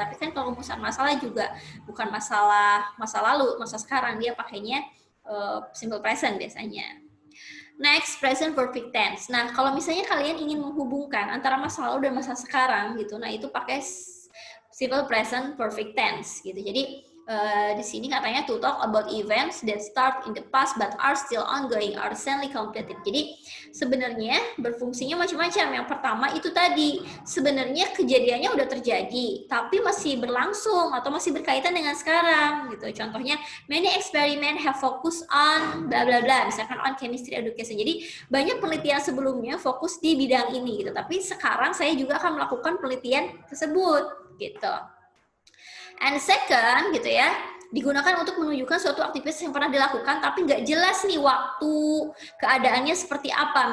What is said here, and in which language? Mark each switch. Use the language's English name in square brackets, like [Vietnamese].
[Indonesian] Tapi kan kalau rumusan masalah juga bukan masalah masa lalu, masa sekarang, dia pakainya simple present biasanya. [English] Next, present perfect tense. [Indonesian] Nah, kalau misalnya kalian ingin menghubungkan antara masa lalu dan masa sekarang gitu, nah itu pakai simple present perfect tense gitu. Jadi di sini katanya [English] to talk about events that start in the past but are still ongoing or recently completed. [Indonesian] Jadi sebenarnya berfungsinya macam-macam. Yang pertama itu tadi sebenarnya kejadiannya udah terjadi tapi masih berlangsung atau masih berkaitan dengan sekarang gitu. Contohnya [English] many experiment have focus on bla bla bla, [Indonesian] misalkan [English] on chemistry education. [Indonesian] Jadi banyak penelitian sebelumnya fokus di bidang ini gitu. Tapi sekarang saya juga akan melakukan penelitian tersebut gitu. [English] And second [Indonesian] gitu ya, digunakan untuk menunjukkan suatu aktivitas yang pernah dilakukan tapi nggak jelas nih waktu, keadaannya seperti apa.